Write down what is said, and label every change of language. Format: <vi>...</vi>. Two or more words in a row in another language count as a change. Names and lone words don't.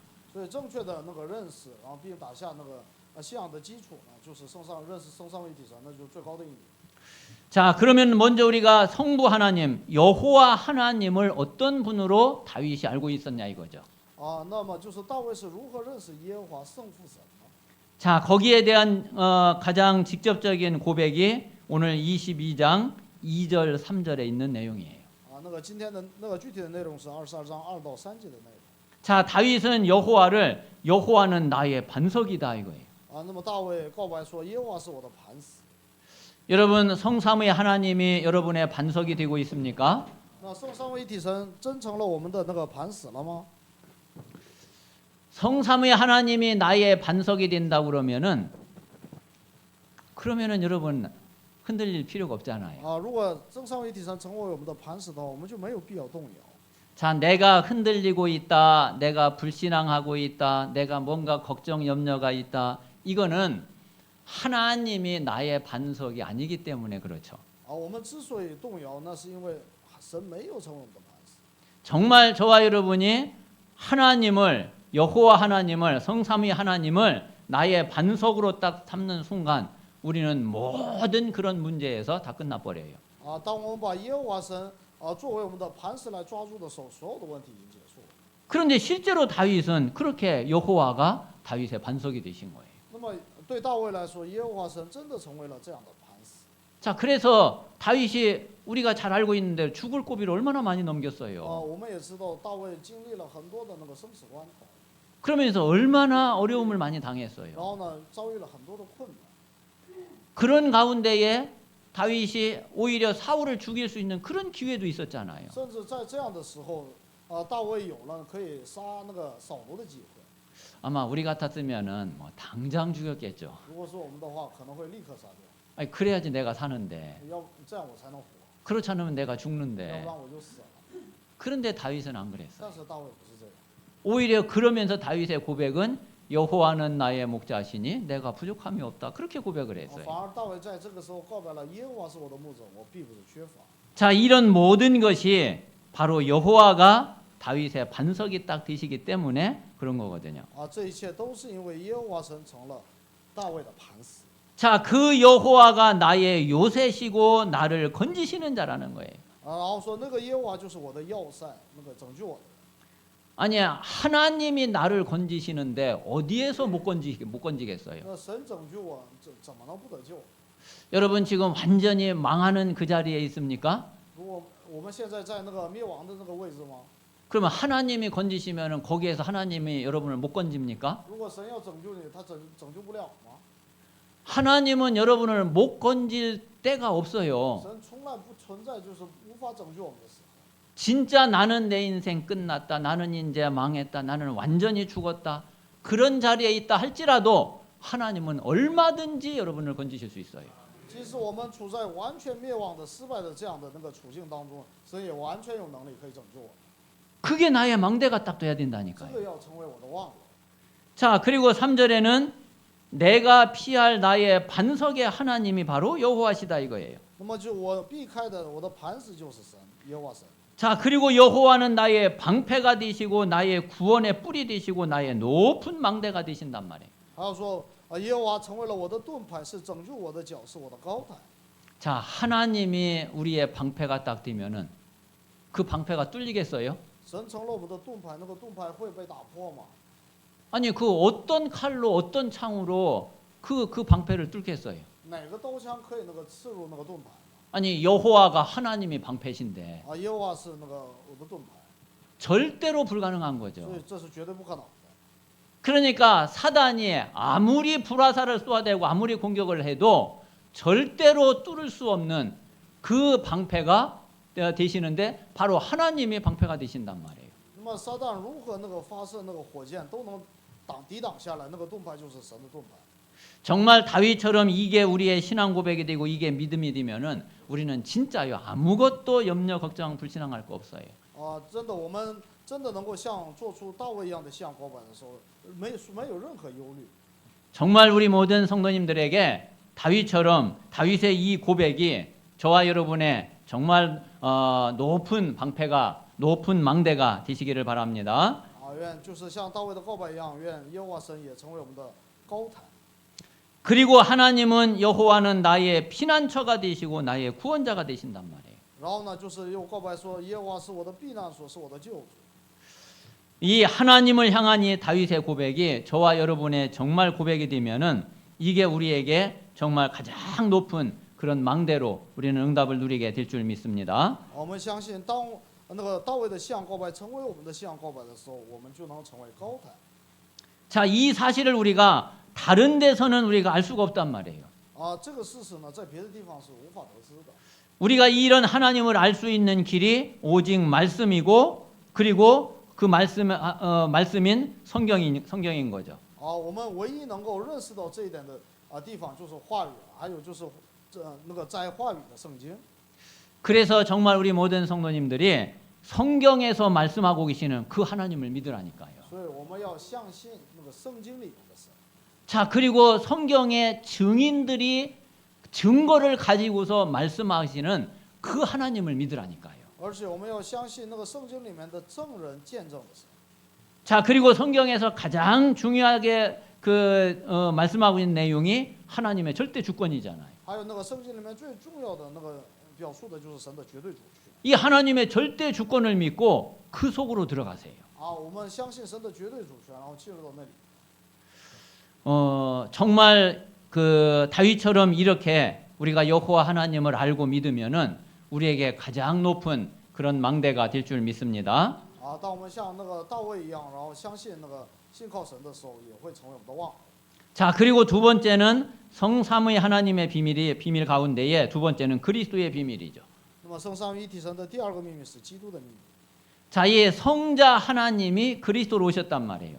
<zh>所以正确的认识，然后并打下信仰的基础呢，就是认识圣三位一体神，那就是最高的意义。</zh> <ko>자, 그러면 먼저 우리가 성부 하나님, 여호와 하나님을 어떤 분으로 다윗이 알고 있었냐 이거죠.</ko> <zh>那么就是大卫是如何认识耶和华圣父神呢？</zh> <ko>자, 거기에 대한 가장 직접적인 고백이 오늘 22장 2절 3절에 있는 내용이에요.</ko> <zh>今天的具体的内容是22章2到3节的内容。</zh> <ko>자, 다윗은 여호와는 나의 반석이다 이거예요.</ko> <zh>那么大卫告白说，耶和华是我的磐石。</zh> <ko>여러분 성삼위 하나님이 여러분의 반석이 되고 있습니까?</ko> <zh>那圣三位一体神真成了我们的磐石了吗？</zh> <ko>성삼위 하나님이 나의 반석이 된다 그러면은 여러분 흔들릴 필요가 없잖아요.</ko> <zh>如果圣三位一体神成为我们的磐石的话，我们就没有必要动摇。</zh> <ko>자, 내가 흔들리고 있다, 내가 불신앙하고 있다, 내가 뭔가 걱정 염려가 있다. 이거는 하나님이 나의 반석이 아니기 때문에 그렇죠.</ko> <zh>我们之所以动摇，那是因为神没有成为我们的磐石。</zh> <ko>정말 저와 여러분이 하나님을 여호와 하나님을 성삼위 하나님을 나의 반석으로 딱 삼는 순간 우리는 모든 그런 문제에서 다 끝나버려요.</ko> <zh>当我们把耶和华神作为我们的磐石来抓住的时候，所有的问题已经结束了。</zh> <ko>그런데 실제로 다윗은 그렇게 여호와가 다윗의 반석이 되신 거예요.</ko> <zh>那么对大卫来说，耶和华神真的成为了这样的磐石。</zh> <ko>자, 그래서 다윗이 우리가 잘 알고 있는데 죽을 고비를 얼마나 많이 넘겼어요.</ko> <zh>我们也知道大卫经历了很多的生死关头，</zh> <ko>그러면서 얼마나 어려움을 많이 당했어요.</ko> <zh>然后呢，遭遇了很多的困难。</zh> <ko>그런 가운데에 다윗이 오히려 사울을 죽일 수 있는 그런 기회도 있었잖아요.</ko> <zh>甚至在这样的时候，大卫有了可以杀扫罗的机会。</zh> <ko>아마 우리 같았으면은 뭐 당장 죽였겠죠.</ko> <zh>如果是我们的话，可能会立刻杀掉，</zh> <ko>아니, 그래야지 내가 사는데.</ko> <zh>这样我才能活，</zh> <ko>그렇지 않으면 내가</ko> <zh>要不</zh> <ko>죽는데.</ko> <zh>然我就死了。</zh> <ko>그런데 다윗은 안 그랬어요.</ko> <zh>但是大卫不是这样，</zh> <ko>오히려 그러면서 다윗의 고백은 여호와는 나의 목자시니 내가 부족함이 없다. 그렇게 고백을 했어요.</ko> <zh>反而大卫在这个时候告白了耶和华是我的牧者，我必不是缺乏。</zh> <ko>자, 이런 모든 것이 바로 여호와가 다윗의 반석이 딱 되시기 때문에 그런 거거든요.</ko> <zh>这一切都是因为耶和华神成了大卫的磐石。</zh> <ko>자, 그 여호와가 나의 요새시고 나를 건지시는 자라는 거예요.</ko> <zh>然后说那个耶和华就是我的要塞，拯救我的。</zh> <ko>아니야, 하나님이 나를 건지시는데 어디에서 못 건지겠어요?</ko> <zh>那神拯救我，怎么能不得救？</zh> <ko>여러분 지금 완전히 망하는 그 자리에 있습니까?</ko> <zh>如果我们现在在灭亡的位置吗？</zh> <ko>그러면 하나님이 건지시면 거기에서 하나님이 여러분을 못 건집니까?</ko> <zh>如果神要拯救你，他拯救不了吗？</zh> <ko>하나님은 여러분을 못 건질 때가 없어요.</ko> <zh>神从来不存在就是无法拯救我们的时候。</zh> <ko>진짜 나는 내 인생 끝났다. 나는 이제 망했다. 나는 완전히 죽었다. 그런 자리에 있다 할지라도 하나님은 얼마든지 여러분을 건지실 수 있어요.</ko> <zh>即使我们处在完全灭亡的失败的这样的处境当中，神也完全有能力可以拯救我。</zh> <ko>그게 나의 망대가 딱 돼야</ko> <zh>这</zh> <ko>된다니까요.</ko> <zh>个要成为我的望楼。</zh> <ko>자, 그리고 3절에는 내가 피할 나의 반석의 하나님이 바로 여호와시다 이거예요.</ko> <zh>那么就我避开的我的磐石就是神，耶和华神。</zh> <ko>자, 그리고 여호와는 나의 방패가 되시고 나의 구원의 뿌리 되시고 나의 높은 망대가 되신단 말이에요.</ko> <zh>还有说耶和华成为了我的盾牌，是拯救我的脚，是我的高台。</zh> <ko>자, 하나님이 우리의 방패가 딱 되면은 그 방패가 뚫리겠어요?</ko> <zh>神成了我们的盾牌，那个盾牌会被打破吗？</zh> <ko>아니 그 어떤 칼로 어떤 창으로 그 방패를 뚫겠어요?</ko> <zh>哪个刀枪可以那个刺入那个盾牌呢？</zh> <ko>아니 여호와가 하나님이 방패신데</ko> <zh>啊，耶和华是那个我的盾牌，</zh> <ko>절대로 불가능한</ko> <zh>所</zh> <ko>거죠.</ko> <zh>以这是绝对不可能的。</zh> <ko>그러니까 사단이 아무리 불화살을 쏘아대고 아무리 공격을 해도 절대로 뚫을 수 없는 그 방패가 되시는데 바로 하나님이 방패가 되신단 말이에요.</ko> <zh>那么撒旦如何那个发射那个火箭都能抵挡下来，那个盾牌就是神的盾牌。</zh> <ko>정말 다윗처럼 이게 우리의 신앙 고백이 되고 이게 믿음이 되면은 우리는 진짜요 아무것도 염려 걱정 불신앙할 거 없어요.</ko> <zh>啊，真的，我们真的能够像做出大卫一样的信仰告白的时候，没有任何忧虑。</zh> <ko>정말 우리 모든 성도님들에게 다윗처럼 다윗의 이 고백이 저와 여러분의 정말 높은 방패가 높은 망대가 되시기를 바랍니다.</ko> <zh>啊，愿就是像大卫的告白一样，愿耶和华神也成为我们的高台。</zh> <ko>그리고 하나님은 여호와는 나의 피난처가 되시고 나의 구원자가 되신단 말이에요.</ko> <zh>然后呢，就是又告白说，耶和华是我的避难所，是我的救主。</zh> <ko>이 하나님을 향한 이 다윗의 고백이 저와 여러분의 정말 고백이 되면은 이게 우리에게 정말 가장 높은 그런 망대로 우리는 응답을 누리게 될 줄 믿습니다.</ko> <zh>我们相信，当那个大卫的信仰告白成为我们的信仰告白的时候，我们就能成为高台。</zh> <ko>자, 이 사실을 우리가 다른 데서는 우리가 알 수가 없단 말이에요.</ko> <zh>啊，这个事实呢，在别的地方是无法得知的。</zh> <ko>우리가 이런 하나님을 알 수 있는 길이 오직 말씀이고 그리고 그 말씀인 성경인 거죠.</ko> <zh>啊，我们唯一能够认识到这一点的地方就是话语，还有就是那个在话语的圣经。</zh> <ko>그래서 정말 우리 모든 성도님들이 성경에서 말씀하고 계시는 그 하나님을 믿으라니까요.</ko> <zh>所以我们要相信那个圣经里面的神。</zh> <ko>자, 그리고 성경의 증인들이 증거를 가지고서 말씀하시는 그 하나님을 믿으라니까요.</ko> <zh>而且我们要相信那个圣经里面的证人见证的神。</zh> <ko>자, 그리고 성경에서 가장 중요하게 말씀하고 있는 내용이 하나님의 절대 주권이잖아요.</ko> <zh>还有那个圣经里面最重要的那个表述的就是神的绝对主权。</zh> <ko>이 하나님의 절대 주권을 믿고 그 속으로 들어가세요.</ko> <zh>啊，我们相信神的绝对主权，然后进入到那里。</zh> <ko>정말 그 다윗처럼 이렇게 우리가 여호와 하나님을 알고 믿으면은 우리에게 가장 높은 그런 망대가 될 줄 믿습니다.</ko> <zh>啊，当我们像那个大卫一样，然后相信那个信靠神的时候，也会成为我们的望。</zh> <ko>자, 그리고 두 번째는 성삼위 하나님의 비밀 가운데에 두 번째는 그리스도의 비밀이죠.</ko> <zh>那么圣三位一体神的第二个秘密是基督的秘密。</zh> <ko>자, 이 성자 하나님이 그리스도로 오셨단 말이에요.</ko>